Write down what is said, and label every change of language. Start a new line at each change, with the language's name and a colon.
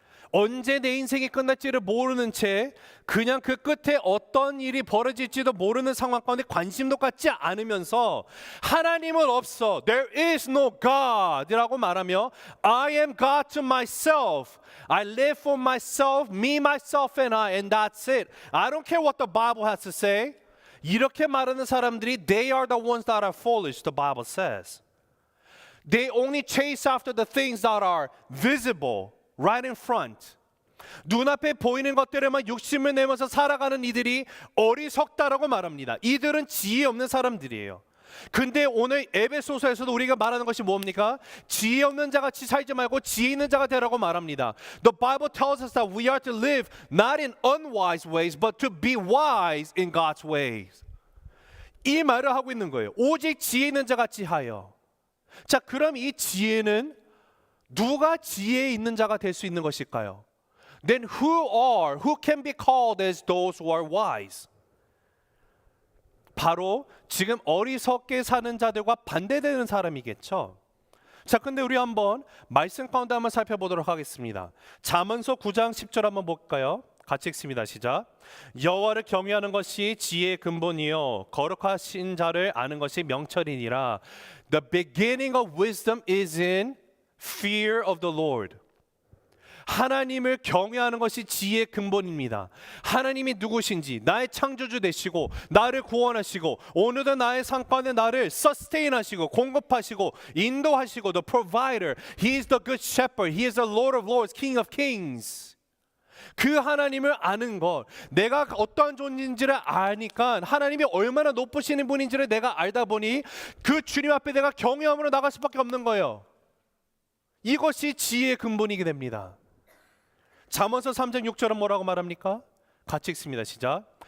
Korean: 언제 내 인생이 끝날지를 모르는 채 그냥 그 끝에 어떤 일이 벌어질지도 모르는 상황 가운데 관심도 갖지 않으면서 하나님은 없어,
English: there is no God
Korean: 이라고 말하며
English: I am God to myself, I live for myself, me, myself and I, and that's it. I don't care what the Bible has to say.
Korean: 이렇게 말하는 사람들이
English: they are the ones that are foolish, the Bible says. They only chase after the things that are visible right in front.
Korean: 눈앞에 보이는 것들에만 욕심을 내면서 살아가는 이들이 어리석다라고 말합니다. 이들은 지혜 없는 사람들이에요. 근데 오늘 에베소서에서도 우리가 말하는 것이 뭡니까? 지혜 없는 자같이 살지 말고 지혜 있는 자가 되라고 말합니다.
English: The Bible tells us that we are to live not in unwise ways but to be wise in God's ways.
Korean: 이 말을 하고 있는 거예요. 오직 지혜 있는 자같이 하여. 자, 그럼 이 지혜는 누가 지혜 있는 자가 될 수 있는 것일까요?
English: Then who can be called as those who are wise?
Korean: 바로 지금 어리석게 사는 자들과 반대되는 사람이겠죠. 자, 근데 우리 한번 말씀 가운데 한번 살펴보도록 하겠습니다. 잠언서 9장 10절 한번 볼까요? 같이 읽습니다. 시작. 여호와를 경외하는 것이 지혜의 근본이요 거룩하신 자를 아는 것이 명철이니라.
English: The beginning of wisdom is in fear of the Lord.
Korean: 하나님을 경외하는 것이 지혜의 근본입니다. 하나님이 누구신지, 나의 창조주 되시고 나를 구원하시고 오늘도 나의 삶 가운데 나를 sustain 하시고 공급하시고 인도하시고
English: the provider. He is the good shepherd. He is the Lord of lords, King of kings.
Korean: 그 하나님을 아는 것, 내가 어떠한 존재인지를 아니까 하나님이 얼마나 높으시는 분인지를 내가 알다 보니 그 주님 앞에 내가 경외함으로 나갈 수밖에 없는 거예요. 이것이 지혜의 근본이게 됩니다. 잠언서 3장 6절은 뭐라고 말합니까? 같이 읽습니다. 시작.